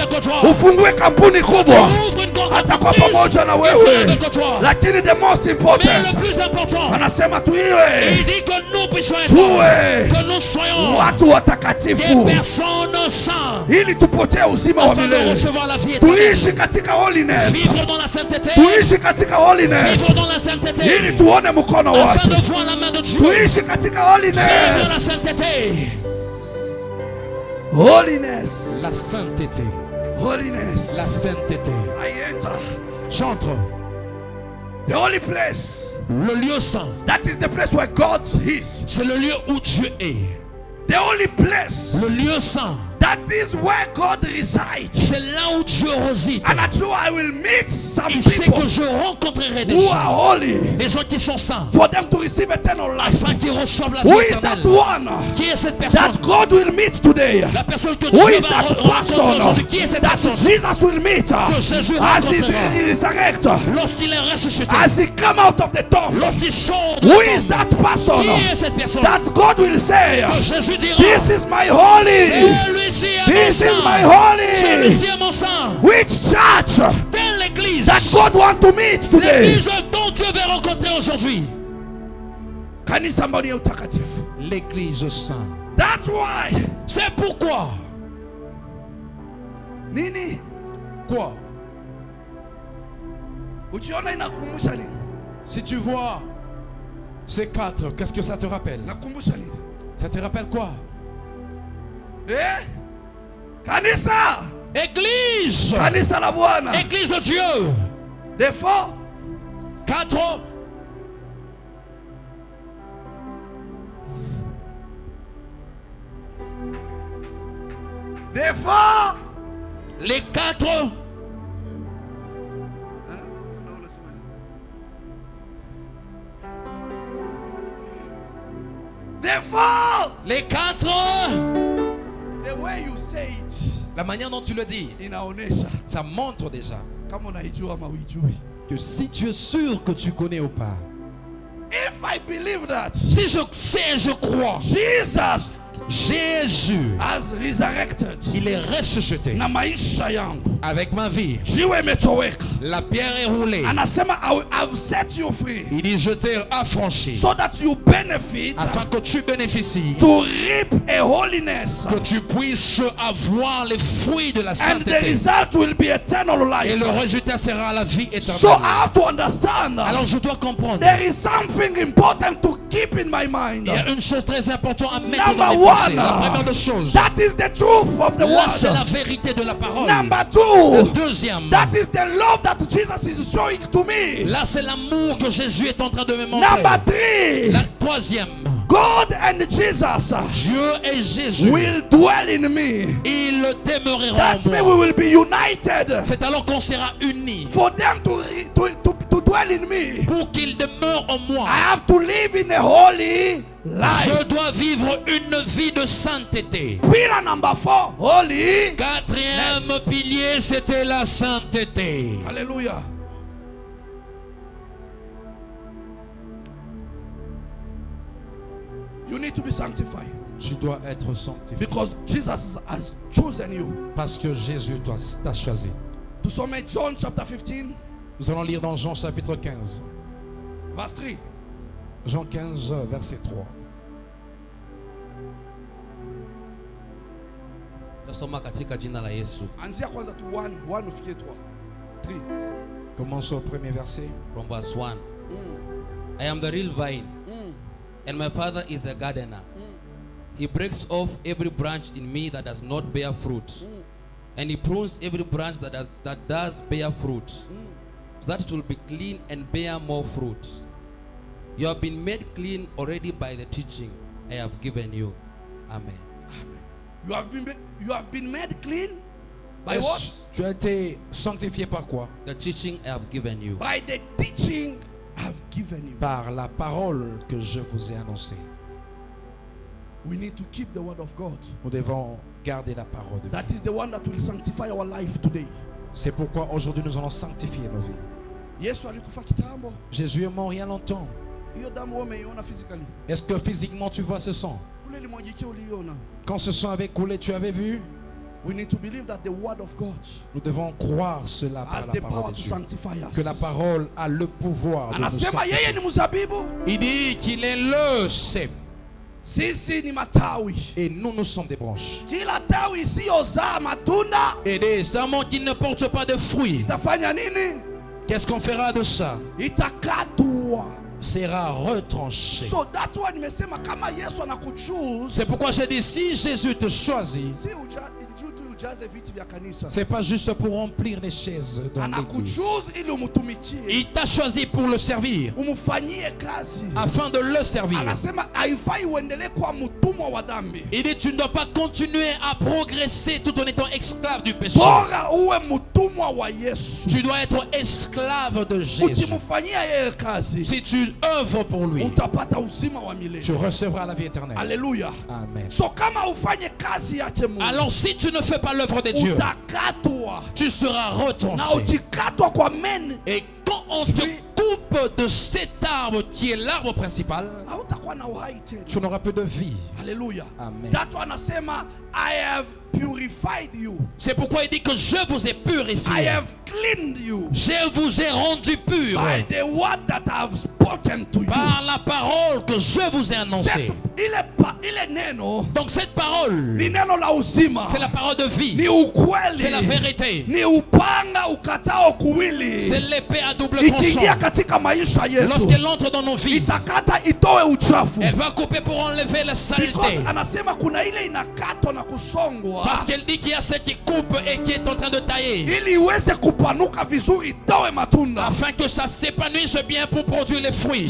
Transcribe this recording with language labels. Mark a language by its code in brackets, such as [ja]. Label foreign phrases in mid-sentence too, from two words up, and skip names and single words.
[sw] Ufungue kampuni kubwa, [fr] Ouvre une grande [sw] atakuwa [fr] entreprise, [sw] pamoja na [fr] il sera [sw] wewe. [fr] avec toi. [en] Lakini the most [fr] Mais [en] important, [fr] le plus important, [sw] anasema [fr] il [sw] tuiwe [fr] dit que nous puissions être, [sw] tuwe [fr] que nous soyons [sw] watu [fr] des [sw] watakatifu, [fr] personnes saintes, [sw] ili tupokee uzima wa [fr] afin de [sw] milele. [fr] recevoir la vie éternelle. [sw] Tuishi katika holiness, [fr] Vivre dans la sainteté, [sw] tuishi katika holiness, [fr] vivre dans la sainteté, [sw] ili tuone mkono [fr] afin [sw] wake. [fr] de voir la main de Dieu. [sw] Tuishi katika [fr] Vivre dans la [sw] holiness, [fr] sainteté, [sw] holiness, [fr] la sainteté, la [sw] holiness. [fr] sainteté. [en] I enter [fr] J'entre [en] the holy place. [fr] le lieu saint. [en] That is the place where God is. [fr] C'est le lieu où Dieu est. [en] The holy place. [fr] Le lieu saint, [en] That is where God resides. [fr] c'est là où Dieu réside. [en] And I'm sure I will meet some [fr] Il sait [en] people [fr] que je rencontrerai des [en] who [fr] gens, [en] are holy [fr] des gens qui sont saints, [en] for them to receive eternal life. [fr] afin qu'ils reçoivent la vie [en] Who is that [fr] éternelle. [en] one [fr] Qui est cette personne? [en] that God will meet today? [fr] La personne que [en] Who [fr] Dieu [en] is [fr] va [en] that [fr] rencontrer [en] person [fr] aujourd'hui. Qui est cette [en] that [fr] personne? [en] Jesus will meet [fr] Jésus [en] as he [fr] rencontrera. [en] resurrects, [fr] Lorsqu'il est ressuscité, [en] as he come out of the tomb? [fr] lorsqu'il sort de [en] Who [fr] la [en] is [fr] tombe, [en] that person [fr] qui est cette personne? [en] that God will say, [fr] Que Jésus dira, [en] this is my holy, [fr] celui-ci est mon [en] this is my [fr] saint, [en] holy? [fr] celui-ci est mon saint. [en] Which church [fr] Telle l'église, [en] that God want to meet today? [fr] l'église dont Dieu veut rencontrer aujourd'hui. [sw] Kanisa ambalo ni utakatifu. [fr] L'église sainte. [en] That's why. [fr] C'est pourquoi. [sw] Nini? [fr] Quoi? [sw] Ukiona inakumbusha nini? [fr] Si tu vois ces quatre, qu'est-ce que ça te rappelle? [sw] Inakumbusha nini? [fr] Ça te rappelle quoi? [sw] Eh? Kanisa! [fr] Église! [sw] Kanisa la Bwana. [fr] Église de Dieu! [en] The four. [fr] Quatre. [en] The four. [fr] Les quatre. [en] The four. [fr] Les quatre. [en] The way you say it [fr] La manière dont tu le dis, [sw] inaonesha [fr] ça montre déjà [sw] kama unaijua ama huijui. [fr] que si tu es sûr que tu connais ou pas. [en] If I believe that [fr] Si je sais, je crois. [en] Jesus [fr] Jésus, [en] has resurrected [fr] il est ressuscité [sw] na maisha yangu, [fr] avec ma vie. [sw] jiwe imetoweka, [fr] La pierre est roulée. [en] anasema I've set you free [fr] Il dit, je t'ai affranchi [en] so that you benefit [fr] afin que tu bénéficies, [en] to reap a holiness, [fr] que tu puisses avoir les fruits de la [en] and the [fr] sainteté. [en] result will be eternal [fr] Et le [en] life. [fr] résultat sera la vie [en] So [fr] éternelle. [en] I have to understand [fr] Alors je dois comprendre. [en] there is something important to keep in my mind. [fr] Il y a une chose très importante à mettre [en] Number [fr] dans mes pensées. [en] one, [fr] La première des choses, [en] that is the truth of the [fr] là c'est la [en] word. [fr] vérité de la parole. [en] Number [fr] Le [en] two, [fr] deuxième, [en] that is the love that Jesus is showing to me. [fr] là c'est l'amour que Jésus est en train de me montrer. [en] Number three, [fr] La troisième, [en] God and Jesus [fr] Dieu et Jésus, [en] will dwell in me. [fr] ils demeureront [en] That [fr] en [en] means [fr] moi. [en] we will be united. [fr] C'est alors qu'on sera unis. [en] For them to dwell in me, [fr] Pour qu'ils demeurent en moi, [en] I have to live in a holy [fr] je [en] life. [fr] dois vivre une vie de sainteté. [en] Pillar number four, holy. [fr] Quatrième [en] Yes. [fr] pilier, c'était la sainteté. [en] Hallelujah. You need to be sanctified [fr] Tu dois être sanctifié. [en] because Jesus has chosen you. [fr] Parce que Jésus t'a choisi. [en] To some John chapter 15, [fr] Nous allons lire dans Jean chapitre 15. [en] verse 3. [fr] Jean 15, verset 3. [sw] Nasoma katika jina la Yesu. Anzia kwanza tu 1 ufikie 3. [fr] Commence au premier verset. [en] From verse 1. I am the real vine, and my Father is a gardener. He breaks off every branch in me that does not bear fruit, and he prunes every branch that does bear fruit, so that it will be clean and bear more fruit. You have been made clean already by the teaching I have given you. Amen. You have been made clean by what? [fr] Tu as été sanctifié par quoi? [en] The teaching I have given you. By the teaching I have given you. [fr] Par la parole que je vous ai annoncée. [en] We need to keep the word of God. [fr] Nous devons garder la parole de Dieu. [en] That is the one that will sanctify our life today. [fr] C'est pourquoi aujourd'hui nous allons sanctifier nos vies. [sw] Yesu alikufa kitambo. [fr] Jésus est mort il y a longtemps. [sw] Hiyo damu wewe umeiona physically? [fr] Est-ce que physiquement tu vois ce sang? [sw] Ule limwagikia uliona? [fr] Quand ce sang avait coulé, tu avais vu? [en] We need to believe that the word of God [fr] Nous devons croire cela par [en] has [fr] la [en] the [fr] parole [en] power [fr] de [en] to [fr] Dieu. [en] sanctify [fr] Que la [en] us. [fr] parole a le pouvoir de nous [sw] Anasema [fr] sanctifier. [sw] yeye ni mzabibu, [fr] Il dit qu'il est le cep [sw] sisi ni matawi. [fr] et nous sommes des branches. [sw] Kila tawi isiyozaa matunda [fr] Et des serments qui ne portent pas de fruits. [sw] itafanya nini? [fr] Qu'est-ce qu'on fera de ça? [sw] Itakatwa. [fr] Sera retranché. [en] So that one [sw] nimesema kama Yesu anakuchoose, [fr] C'est pourquoi j'ai dit, si Jésus te choisit, [sw] si injili tu ujaze viti vya kanisa. [fr] c'est pas juste pour remplir les chaises dans l'église. [sw] Anakuchoose ili umtumikie. [fr] Il t'a choisi pour le servir, [sw] Umfanyie kazi. [fr] afin de le servir. [sw] Anasema haifai uendelee kuwa mtumwa wa dhambi. [fr] Il dit, tu ne dois pas continuer à progresser tout en étant esclave du péché. [sw] Bora uwe mtumwa wa Yesu. [fr] Tu dois être esclave de Jésus. [sw] Ukimfanyia yeye kazi, [fr] Si tu œuvres pour lui, [sw] utapata uzima wa [fr] tu [sw] milele. [fr] recevras la vie éternelle. [sw] Haleluya. [fr] Amen. [sw] So kama ufanye kazi yake Mungu, [fr] Alors si tu ne fais pas l'œuvre de Dieu, [sw] utakatwa. [fr] tu seras [sw] Na [fr] retranché. [sw] ukikatwa kwa meni, [fr] Et quand on te coupe de cet arbre qui est l'arbre principal, [sw] hautakuwa na uhai tena. [fr] tu n'auras plus de vie. [sw] Haleluya. [fr] Amen. [en] That anasema I have purified you. [fr] C'est pourquoi il dit que je vous ai [en] I [fr] purifié. [en] have cleaned you [fr] Je vous ai rendu pur [en] by the word that I have spoken to you. [fr] par la parole que je vous ai annoncée. [sw] Ile neno [fr] Donc cette parole, [sw] ni neno la uzima. [fr] c'est la parole de vie. [sw] Ni ukweli. [fr] C'est la vérité. [sw] Ni upanga ukatao kuwili. [fr] C'est l'épée à double [sw] Ikiingia [fr] tranchant. [sw] katika maisha yetu, [fr] Lorsqu'elle entre dans nos vies, [sw] itakata itoe uchafu. [fr] elle va couper pour enlever la [en] Because [fr] saleté. [sw] anasema kuna ile inakatwa na kusongwa [fr] Parce qu'elle dit qu'il y a ce qui coupe et qui est en train de tailler, [sw] ili iweze kupanuka vizuri, itoe matunda. [fr] afin que ça s'épanouisse bien pour produire les fruits.